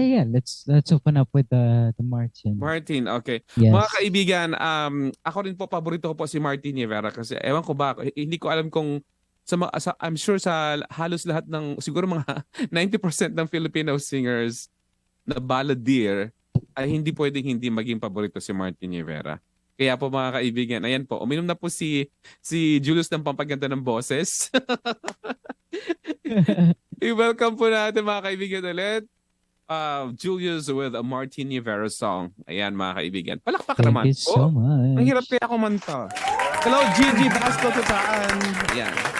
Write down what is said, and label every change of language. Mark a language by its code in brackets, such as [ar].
[en] Let's open up with the Martin. Martin? Okay. Yes. [tl] Mga kaibigan, ako rin po paborito ko po si Martin Rivera kasi ewan ko ba, hindi ko alam kung [en] I'm sure [tl] sa halos lahat ng siguro mga 90% ng Filipino singers na balladeer ay hindi pwedeng hindi maging paborito si Martin Rivera. Kaya po mga kaibigan, ayan po, uminom na po si Julius ng pampaganda ng boses. I-welcome po natin mga kaibigan ulit. [en] Julius with a Martin Rivera song. [tl] Ayan mga kaibigan. Palakpak naman. [en] Thank you so much. [tl] Ang hirap kaya kumanta. Hello, Gigi Basco Tutaan. Ayan.